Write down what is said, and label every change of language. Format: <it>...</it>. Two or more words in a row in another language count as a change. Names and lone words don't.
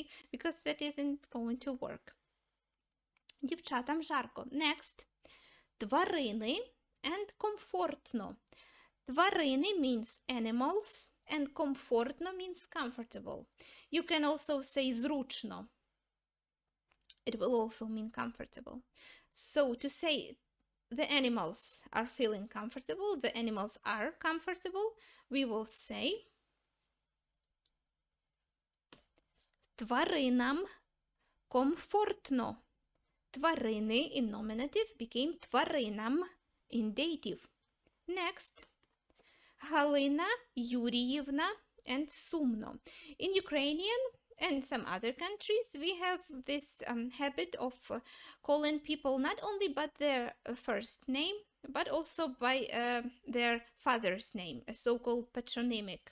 <en>Because that isn't going to work.</en> <uk>Дівчатам жарко. Next. Тварини and комфортно.</uk> <en>Тварини means animals and комфортно means comfortable. You can also say зручно. It will also mean comfortable. So to say the animals are feeling comfortable, the animals are comfortable, we will say</en> <uk>тваринам комфортно.</uk> <en>Тварини in nominative became тваринам in dative. Next.</en> <uk>Галина Юріївна and сумно.</uk> <en>In Ukrainian and some other countries, we have this habit of calling people not only by their first name, but also by their father's name, a so-called patronymic.</en>